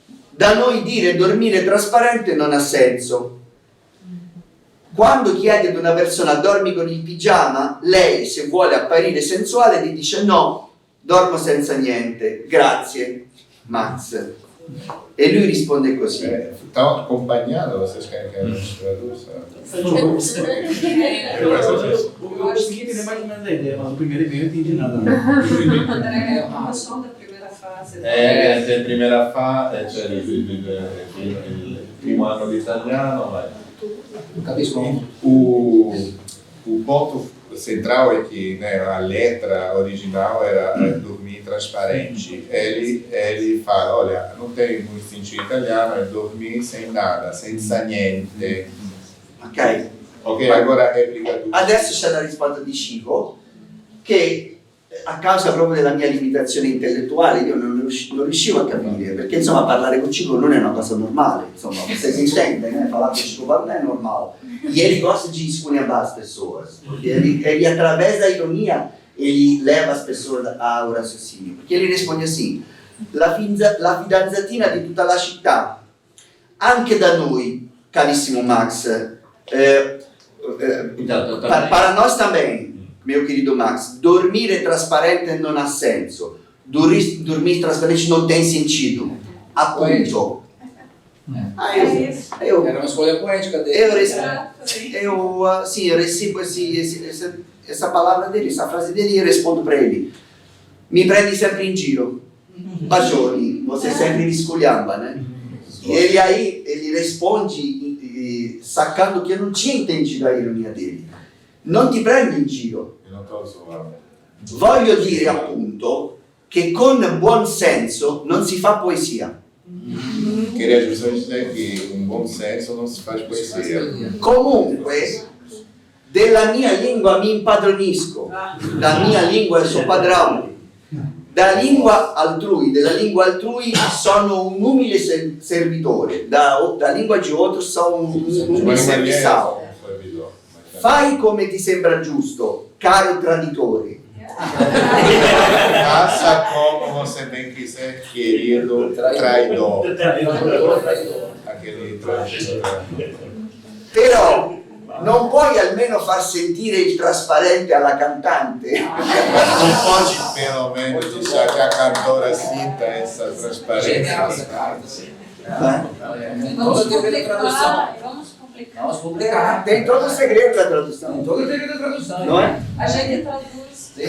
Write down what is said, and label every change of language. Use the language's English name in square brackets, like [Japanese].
[Italian] Da noi dire dormire trasparente non ha senso. Quando chiedi ad una persona dormi con il pigiama, lei, se vuole apparire sensuale, ti dice no, dormo senza niente, grazie, Max. E lui risponde così. [Portuguese] Estão acompanhando, vocês querem que a gente traduza? Eu consegui entender mais ou menos a ideia, mas o primeiro e-mail eu não entendi nada. André, o som da primeira fase. [Italian] C'è la prima fase, c'è il primo anno di italiano, ma Capisco. [Portuguese] O ponto central é que, né, a letra original era dormir transparente. Ele fala, olha, não tem muito sentido italiano, é dormir sem nada, [Italian] senza niente. [Portuguese] Ok. Ok, agora a replica tu. [Italian] Adesso c'è la risposta di Chico, che a causa proprio della mia limitazione intellettuale io non riuscivo a capire, perché insomma parlare con Chico non è una cosa normale, insomma, [Portuguese] você se entende, né? Falar com Chico não é normal. E ele gosta de esculhambar as pessoas, porque ele através da ironia, ele leva as pessoas ao raciocínio, porque ele risponde assim: [Italian] la fidanzatina di tutta la città, anche da noi, carissimo Max, [Portuguese] para nós também, meu querido Max, [Italian] dormire trasparente non ha senso. [Portuguese] Dormir transparente non tem sentido. Appunto. Era uma escolha poética dele. Eu recebo essa palavra dele, essa frase dele e eu respondo para ele: [Italian] mi prendi sempre in giro. Bacioni. [Portuguese] você sempre me esculhamba, né? E ele responde sacando que eu não tinha entendido a ironia dele. [Italian] Non ti prendo in giro. [Portuguese] Eu não estou zoando. [Italian] Voglio dire appunto che con buon senso non si fa poesia. [Portuguese] Queria justamente dizer que bom senso não se faz poesia. [Italian] Comunque, della mia lingua mi impadronisco, la mia lingua è il suo padrone. Della lingua altrui sono un umile servitore, [Portuguese] da lingua de outro [Italian] sono un umile serviçal. Fai come ti sembra giusto, caro traditore. [Portuguese] Faça como você bem quiser, querido traidor. Aquele traidor. [Italian] Però non puoi almeno far sentire il trasparente alla cantante? [Portuguese] Não pode pelo menos deixar que a cantora sinta essa transparência. Vamos publicar. Vamos publicar. Tem todo o segredo da tradução. Tem todo o segredo da tradução. Não é? A gente traduz.